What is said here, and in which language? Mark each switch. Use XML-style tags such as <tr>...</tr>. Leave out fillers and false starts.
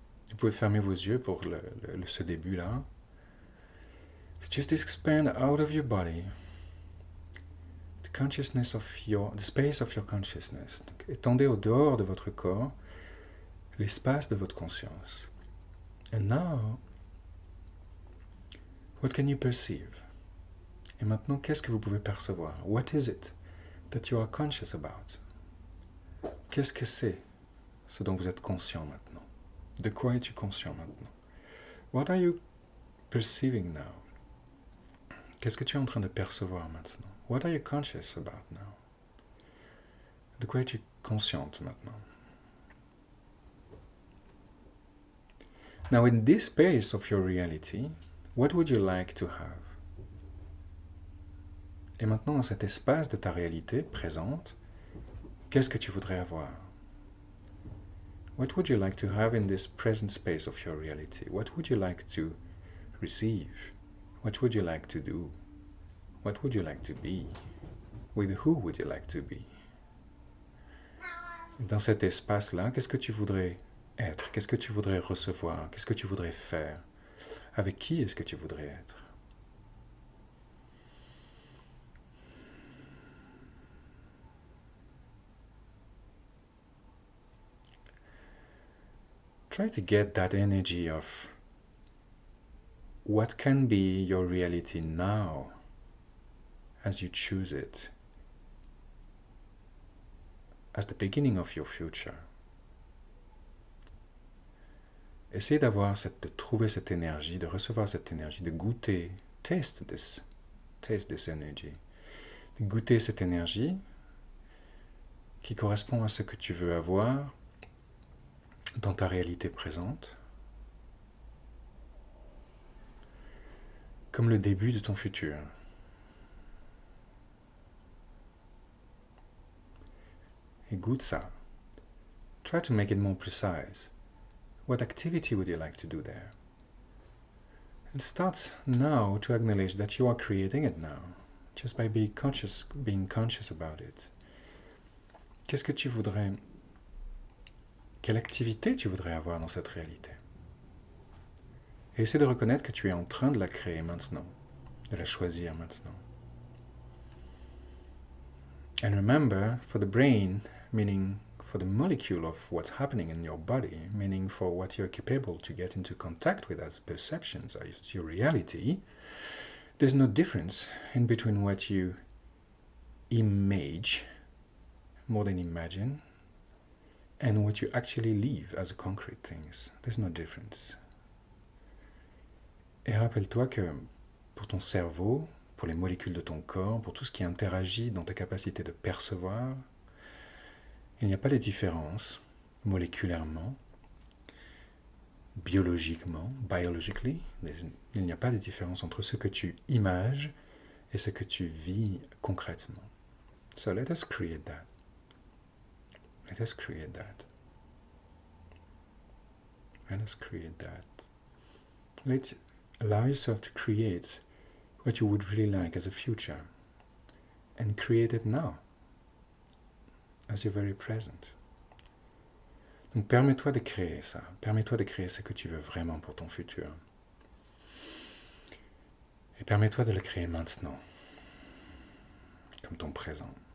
<fr>Vous pouvez fermer vos yeux pour ce début-là.</fr> <en>Just expand out of your body the consciousness of the space of your consciousness.</en> <fr>Donc, étendez au dehors de votre corps l'espace de votre conscience.</fr> <en>And now, what can you perceive?</en> <fr>Et maintenant, qu'est-ce que vous pouvez percevoir?</fr> <en>What is it that you are conscious about?</en> <fr>Qu'est-ce que c'est ce dont vous êtes conscient maintenant? De quoi es-tu conscient maintenant?</fr> <en>What are you perceiving now?</en> <fr>Qu'est-ce que tu es en train de percevoir maintenant?</fr> <en>What are you conscious about now?</en> <fr>De quoi es-tu consciente maintenant?</fr> <en>Now, in this space of your reality, what would you like to have?</en> <fr>Et maintenant, dans cet espace de ta réalité présente, qu'est-ce que tu voudrais avoir?</fr> <en>What would you like to have in this present space of your reality? What would you like to receive? What would you like to do? What would you like to be? With who would you like to be?</en> <fr>Dans cet espace-là, qu'est-ce que tu voudrais être? Qu'est-ce que tu voudrais recevoir? Qu'est-ce que tu voudrais faire? Avec qui est-ce que tu voudrais être?</fr> <en>Try to get that energy of what can be your reality now as you choose it as the beginning of your future.</en> <fr>Essayez de trouver cette énergie, de recevoir cette énergie, de goûter,</fr> <en>taste this energy,</en> <fr>de goûter cette énergie qui correspond à ce que tu veux avoir dans ta réalité présente, comme le début de ton futur. Et goûte ça.</fr> <en>Try to make it more precise. What activity would you like to do there? And start now to acknowledge that you are creating it now, just by being conscious about it.</en> <fr>Qu'est-ce que tu voudrais, quelle activité tu voudrais avoir dans cette réalité? Et essaie de reconnaître que tu es en train de la créer maintenant, de la choisir maintenant.</fr> <en>And remember, for the brain, meaning for the molecule of what's happening in your body, meaning for what you're capable to get into contact with as perceptions, as your reality, there's no difference in between what you image, more than imagine, and what you actually live as concrete things. There's no difference.</en> <fr>Et rappelle-toi que pour ton cerveau, pour les molécules de ton corps, pour tout ce qui interagit dans ta capacité de percevoir, il n'y a pas de différence moléculairement biologiquement, biologically, il n'y a pas de différence entre ce que tu images et ce que tu vis concrètement.</fr> <en>So let us create that. Let us create that. Let us create that. Allow yourself to create what you would really like as a future. And create it now, as you're very present.</en> <fr>Donc permets-toi de créer ça. Permets-toi de créer ce que tu veux vraiment pour ton futur. Et permets-toi de le créer maintenant, comme ton présent.</fr>